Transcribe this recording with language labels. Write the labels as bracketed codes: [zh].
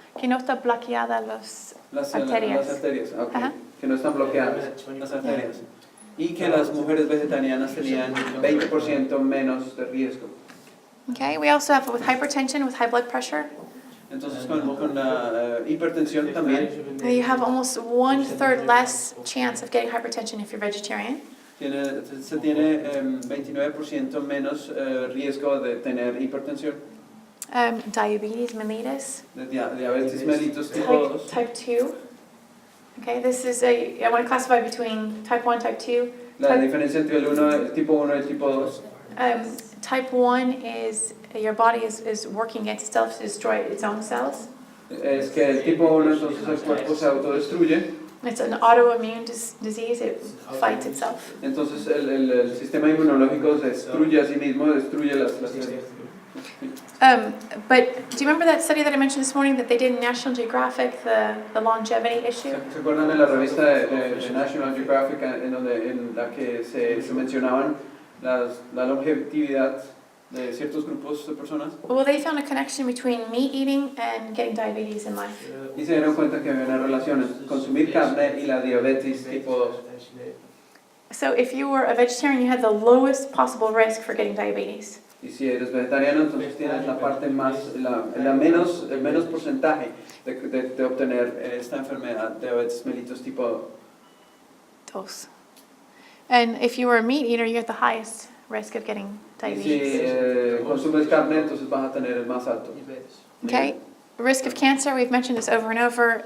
[es] que no está bloqueada las arterias. Las arterias, okay. Ajá. Que no están bloqueadas las arterias. Y que las mujeres vegetarianas tenían 20% menos de riesgo. [en] Okay, we also have with hypertension, with high blood pressure. [es] Entonces con la hipertensión también [en] You have almost 1/3 less chance of getting hypertension if you're vegetarian. [es] se tiene 29% menos riesgo de tener hipertensión. [en] Diabetes mellitus. [es] De diabetes mellitus tipo 2. [en] Type 2. Okay, this is I want to classify between type 1, type 2. [es] La diferencia entre el tipo 1 y el tipo 2. [en] Type 1 is your body is working against itself to destroy its own cells. [es] Es que el tipo 1 entonces el cuerpo se autodestruye. [en] It's an autoimmune disease, it fights itself. [es] Entonces el sistema inmunológico se destruye a sí mismo, destruye las células. [en] But do you remember that study that I mentioned this morning that they did in National Geographic, the longevity issue? [es] ¿Se acuerdan de la revista de National Geographic en la que se mencionaban la longevidad de ciertos grupos de personas? [en] Well, they found a connection between meat eating and getting diabetes in life. [es] Y se dieron cuenta que había una relación entre consumir carne y la diabetes tipo 2. [en] So if you were a vegetarian, you had the lowest possible risk for getting diabetes. [es] Y si eres vegetariano, entonces tienes la parte más, el menos porcentaje de obtener esta enfermedad de diabetes mellitus tipo 2. [en] And if you were a meat eater, you had the highest risk of getting [es] Y [en] diabetes. [es] si consumes carne, entonces vas a tener el más alto. [en] Okay. Risk of cancer, we've mentioned this over and over.